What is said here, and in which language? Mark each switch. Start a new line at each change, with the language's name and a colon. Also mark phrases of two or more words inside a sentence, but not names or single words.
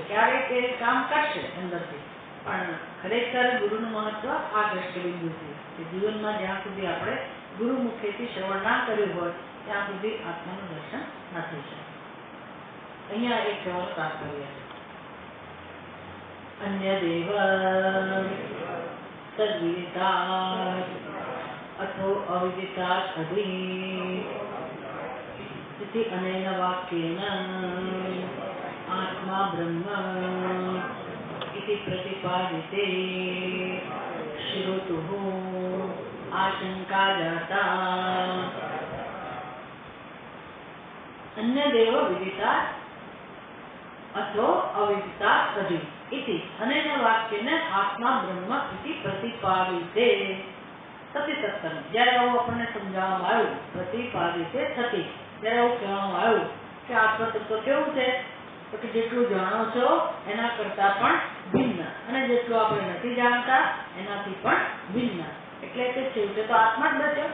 Gujarati: ક્યારેક એ કામ કરશે અંદરથી, પણ ખરેખર ગુરુનું મહત્વ આ દ્રષ્ટિબિંદુ છે કે જીવનમાં જ્યાં સુધી આપણે ગુરુ મુખેથી શ્રવણ ના કર્યું હોય ત્યાં સુધી આત્માનું દર્શન ન થઈ શકે. અહીંયા એક કહેવાનો તાત્પર્ય છે
Sanskrit: अन्य देव तद्विदिता अथो अविदिता अधि इति अनेन वाक्येन आत्मा ब्रह्म इति प्रतिपादिते श्रोतुः आशंका जाता अन्य देव विदिता अथो अविदिता तदि इति अनेन वाक्येन आत्मा ब्रह्म इति प्रतिपादिते सती तत्तम.
Gujarati: જ્યારે આવું આપણને સમજાવવામાં આવ્યું
Sanskrit: प्रतिपादिते सती,
Gujarati: ત્યારે એવું કહેવામાં આવ્યું કે આત્મતત્વ કેવું છે તો કે જેટલું જાણો છો એના કરતા પણ ભિન્ન, અને જેટલું આપણે નથી જાણતા એનાથી પણ ભિન્ન. એટલે કે છેવટે તો આત્મા જ બચ્યો.